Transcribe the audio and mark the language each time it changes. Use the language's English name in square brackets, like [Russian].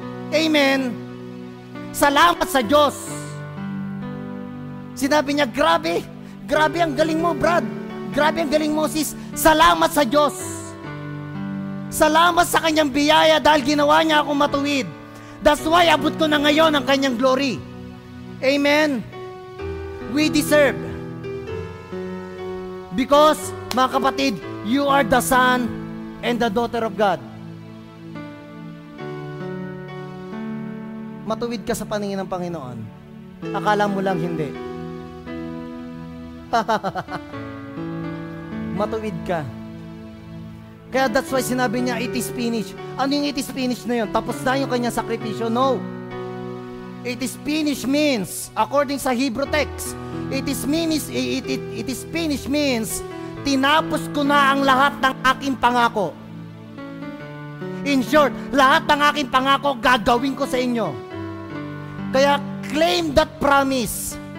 [Filipino] Amen. Salamat sa Diyos. Sinabi niya, grabe ang galing mo, Brad. Grabe ang galing mo, sis. Salamat sa Diyos. Salamat sa kanyang biyaya dahil ginawa niya akong matuwid. [English] That's why [Filipino] abot ko na ngayon ang kanyang glory. [English] Amen. We deserve. Because, [Filipino] mga kapatid, [English] you are the son and the daughter of God. [Filipino] Matuwid ka sa paningin ng Panginoon. Akala mo lang hindi. Matuwid ka. Kaya [English] that's why [Filipino] sinabi niya, [English] it is finished. [Filipino] Ano yung it is finished na yun? Tapos na yung kanyang sakripisyo? No. [English] It is finished means, according [Filipino] sa [English] Hebrew text, it is finished means, [Filipino] tinapos ko na ang lahat ng aking pangako. [English] In short, [Filipino] lahat ng aking pangako gagawin ko sa inyo. [English] Kaya claim that promise.